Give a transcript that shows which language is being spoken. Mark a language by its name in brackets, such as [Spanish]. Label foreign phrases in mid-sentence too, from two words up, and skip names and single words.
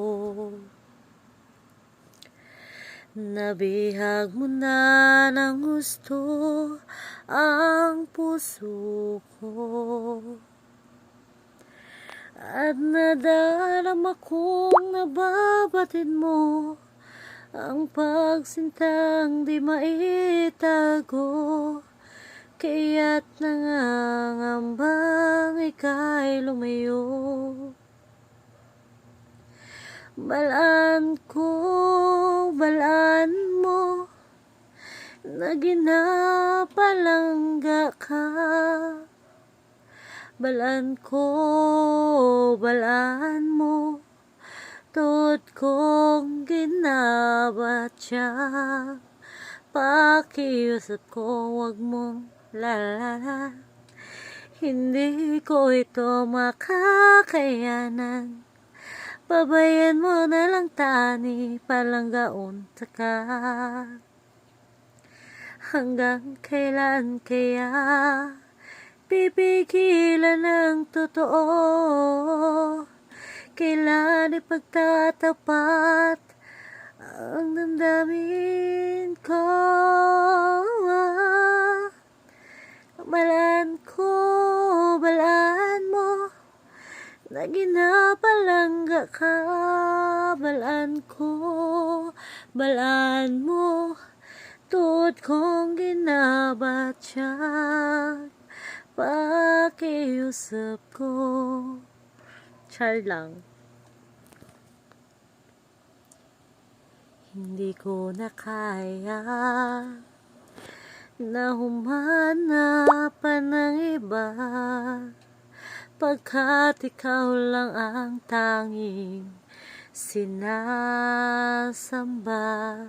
[Filipino] nabihag mo na ng gusto ang puso ko, at nadarama kong nababatid mo ang pagsintang di maitago. Kaya't nangangambang ika'y lumayo. [Hiligaynon] Balaan ko, balaan mo na ginapalangga ka. Balaan ko, balaan mo tuod kong ginabatya. [Filipino] Pakiusap ko, wag mong lalala, hindi ko ito makakayanan. [Hiligaynon] Pabayan mo na lang tani, palanggaon ka. [Filipino] Hanggang kailan kaya pipigilan ng totoo? Kailan ipagtatapat ang damdamin ko? [Hiligaynon] Balaan ko, balaan mo na ginapalangga ka. Balaan ko, balaan mo tuod kong ginabatya. [Filipino] Pakiusap ko. Char lang. Hindi ko na kaya na humanapan ng iba, pagkat ikaw lang ang tanging sinasamba.